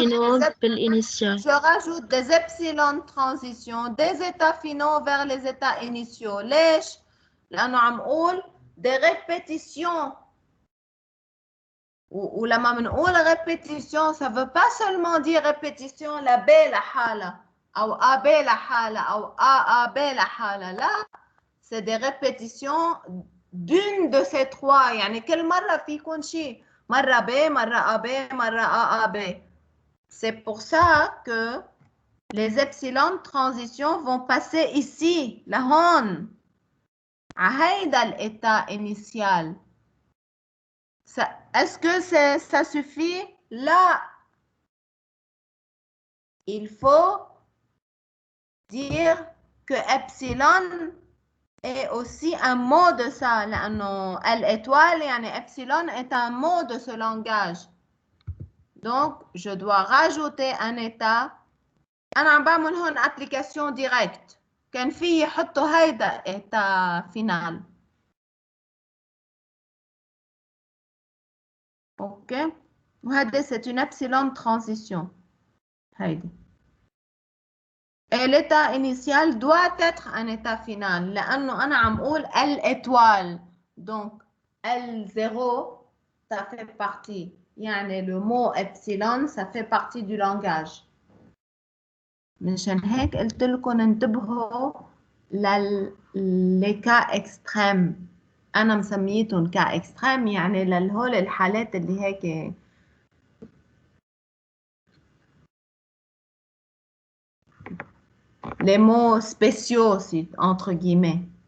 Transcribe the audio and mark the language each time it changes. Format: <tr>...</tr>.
<fr>Je rajoute des epsilon transitions des états finaux vers les états initiaux.</fr> <ar>ليش؟ لأنه عم قول</ar> <fr>des répétitions.</fr> <ar>ولما بنقول</ar> <fr>répétition, ça veut pas seulement dire répétition la B لحالها أو AB لحالها أو AAB لحالها. لا، c'est des répétitions d'une de ces trois.</fr> <ar>يعني كل مرة في يكون شيء. مرة B, مرة AB, مرة AAB.</ar> <fr>C'est pour ça que les epsilon transitions vont passer ici, la هون. هيدا l'état initial. Est-ce que ça suffit? Là, il faut dire que epsilon est aussi un mot de ça. لأنه l'étoile, يعني epsilon est un mot de ce langage. Donc, je dois rajouter un état.</fr> <ar>أنا عم بعمل هون application direct. كان في يحطوا هيدا état final. OK.</ar> <fr>وهذا c'est une epsilon transition.</fr> <ar>هيدي.</ar> <fr>Et l'état initial doit être un état final.</fr> <ar>لأنه أنا عم قول l'étoile.</ar> <fr>Donc, L0, ça fait partie. يعني le mot epsilon, ça fait partie du langage.</fr> <ar>منشان هيك قلت لكم انتبهوا</ar> <fr>les cas extrêmes</fr> <ar>أنا مسميتهم</ar> <fr>cas extrêmes</fr> <ar>يعني لهول الحالات اللي هيك</ar> <fr>les mots spéciaux entre guillemets.</fr>